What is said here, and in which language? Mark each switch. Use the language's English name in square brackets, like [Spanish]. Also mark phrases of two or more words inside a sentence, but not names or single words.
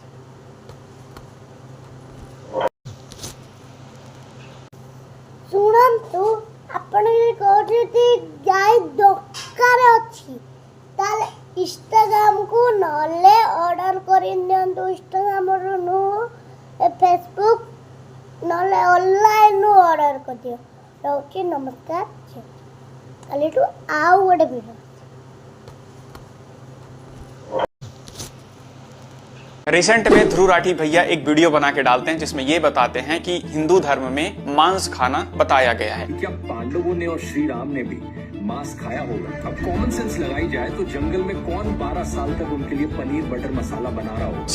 [Odia] ଶୁଣନ୍ତୁ, ଆପଣ ଯଦି କହୁଛନ୍ତି ଗାଈ ଦରକାର ଅଛି ତାହେଲେ ଇନଷ୍ଟାଗ୍ରାମକୁ ନହେଲେ ଅର୍ଡ଼ର କରିନିଅନ୍ତୁ। ଇନଷ୍ଟାଗ୍ରାମରୁ ନୁହଁ, ଫେସବୁକ୍ ନହେଲେ ଅନଲାଇନରୁ ଅର୍ଡ଼ର କରିଦିଅ। ରହୁଛି, ନମସ୍କାର। କାଲିଠୁ ଆଉ ଗୋଟେ ଭିଡ଼ିଓ। [Hindi] रिसेंट में ध्रुव राठी भैया एक वीडियो बना के डालते हैं जिसमें ये बताते हैं कि हिंदू धर्म में मांस खाना बताया गया है। क्या पांडवों ने और श्री राम ने भी मांस खाया होगा? अब [English] common sense [Hindi] लगाई जाए तो जंगल में कौन 12 साल तक उनके लिए पनीर बटर मसाला बना रहा होगा?